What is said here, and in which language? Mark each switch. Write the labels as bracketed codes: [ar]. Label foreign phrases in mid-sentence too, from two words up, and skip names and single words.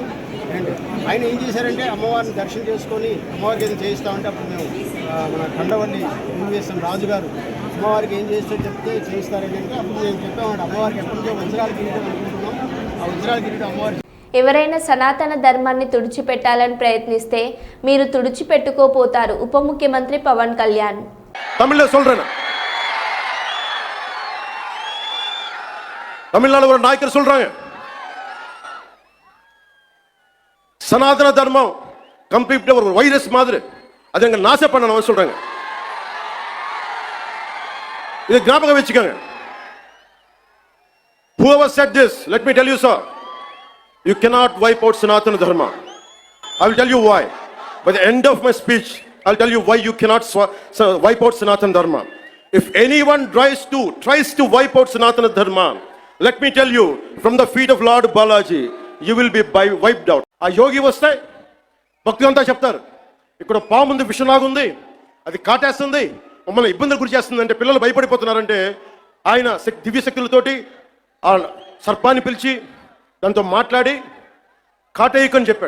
[te] అండ్ ఆయన ఏం చేశారంటే అమ్మవారిని దర్శనం చేసుకొని అమ్మవారికి ఏదో చేయిస్తామంటే అప్పుడు మేము మన కండవల్లి యూనివేశం రాజు గారు అమ్మవారికి ఏం చేస్తే చెప్తే చేయిస్తారని అంటే అప్పుడు మేము చెప్పామంటే అమ్మవారికి ఎప్పటి నుంచో వజ్రాల కిరీటం అనుకుంటున్నాం. ఆ వజ్రాల కిరీటం అమ్మవారికి. ఎవరైనా సనాతన ధర్మాన్ని తుడిచిపెట్టాలని ప్రయత్నిస్తే మీరు తుడిచిపెట్టుకోపోతారు ఉప ముఖ్యమంత్రి పవన్ కళ్యాణ్. [ta] தமிழ்நாடு ஒரு நாயக்கர் சொல்றாங்க, சனாதன தர்மம் கம்ப்ளீட் ஒரு வைரஸ் மாதிரி அதை எங்க நாச பண்ணணும் சொல்றாங்க. இது ஞாபகம் வச்சுக்கோங்க. [en] Whoever said this, let me tell you sir, you cannot wipe out Sanatana Dharma. I will tell you why. By the end of my speech, I will tell you why you cannot wipe out Sanatana Dharma. If anyone tries to wipe out Sanatana Dharma, let me tell you, from the feet of Lord Balaji, you will be wiped out. [te] ఆ యోగి వస్తే భక్తులంతా చెప్తారు, ఇక్కడ పాము ఉంది, విషనాగుంది, అది కాటేస్తుంది, మమ్మల్ని ఇబ్బందులు గురి చేస్తుంది అంటే పిల్లలు భయపడిపోతున్నారంటే ఆయన దివ్యశక్తులతోటి ఆ సర్పాన్ని పిలిచి దాంతో మాట్లాడి కాటేయకని చెప్పాడు.